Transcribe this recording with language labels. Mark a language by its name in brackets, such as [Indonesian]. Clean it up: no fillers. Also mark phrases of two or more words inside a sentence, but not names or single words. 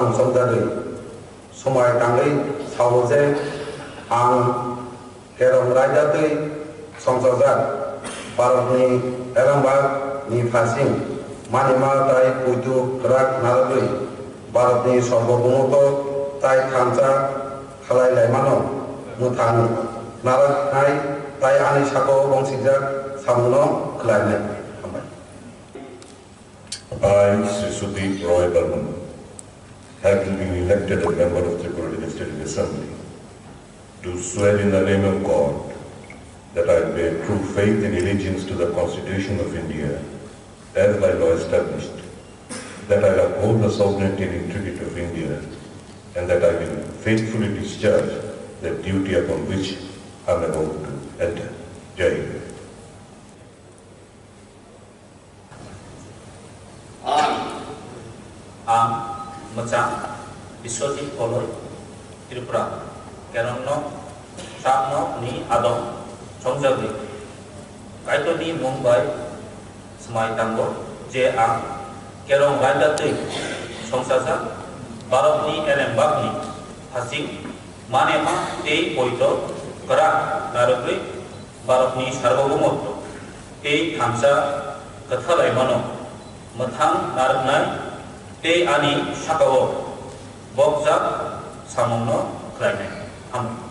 [Kok Borok] संजागुई सुमायदांगुई सावो जे आं केरं रायजोई संसाजाक भारतनि एलेम्बागनि फाइसिं मानेमाते पुइतु पुराक नारगुई भारतनि सार्वभौमत्व ताई थामसा खालायलायमानो मुथां नारगनाय ताई आनि साको बंसिजाक सामुनो खालायनाय हामबाय। [English] I, Sri Sudeep Roy Burman, have been elected a member of Tripura Legislative Assembly, do swear in the name of God that I will bear true faith and allegiance to the Constitution of India as by law established, that I will uphold the sovereignty and integrity of India, and that I will faithfully discharge the duty upon which I am about to enter. [Hindi] जय हिंद. [Kok Borok] आं मोजां बिश्वजित बलय त्रिपुरा केरंनो साबनो नि आदं संजागुई कायतोनि मुंबाई समायदांगो जे आं केरम रायजातै संसाजा भारतनि एलेमबागनि हासिं मानेमा ते पयतो करा नारगै भारतनि सार्वभौमत्व ते थामसा कथालायमानो मोथां नारगनाय ते आनि साकाओ बकजाक सामंनो खालायनाय हामो